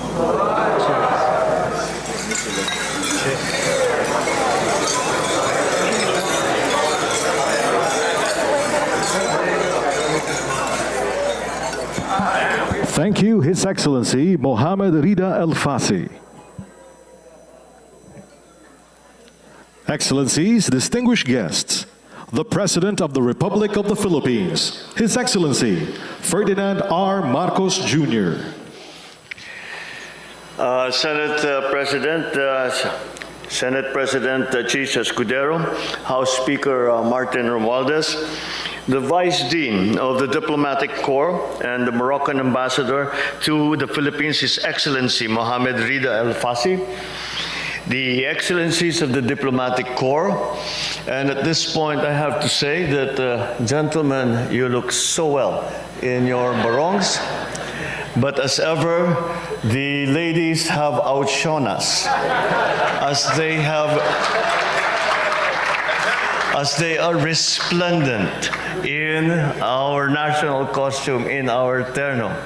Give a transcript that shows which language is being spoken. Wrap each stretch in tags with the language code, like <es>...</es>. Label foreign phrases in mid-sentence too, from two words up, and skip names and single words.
<en>Thank you, His Excellency Mohamed Rida El Fassi. Excellencies, distinguished guests, the President of the Republic of the Philippines, His Excellency Ferdinand R. Marcos Jr. Senate President Chis Escudero, House Speaker Martin Romualdez, the Vice Dean of the Diplomatic Corps and the Moroccan Ambassador to the Philippines, His Excellency Mohamed Rida El Fassi, the Excellencies of the Diplomatic Corps, and at this point I have to say that, gentlemen, you look so well in your barongs, but as ever, the ladies have outshone us, as they have as they are resplendent in our national costume, in our terno.</en>